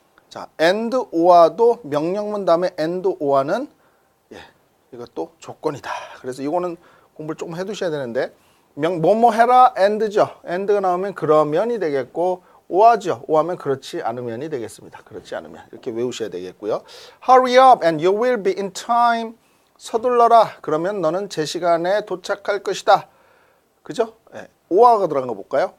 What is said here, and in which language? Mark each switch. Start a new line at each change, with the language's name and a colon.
Korean: 자, and or도 명령문 다음에 and or는 예, 이것도 조건이다. 그래서 이거는 공부를 조금 해두셔야 되는데, 뭐뭐 해라 and죠. and가 나오면 그러면이 되겠고, or죠. or하면 그렇지 않으면이 되겠습니다. 그렇지 않으면 이렇게 외우셔야 되겠고요.
English: Hurry up and you will be in time.
Korean: 서둘러라. 그러면 너는 제 시간에 도착할 것이다. 그죠? 예. or가 들어간 거 볼까요?